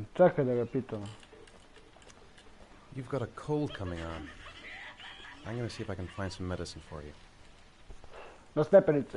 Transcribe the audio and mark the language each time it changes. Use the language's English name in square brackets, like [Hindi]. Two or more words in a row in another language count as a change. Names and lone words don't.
[Serbian] Čekaj da ga pitam. [English] You've got a cold coming on. I'm gonna see if I can find some medicine for you. [Serbian] Na stepenice.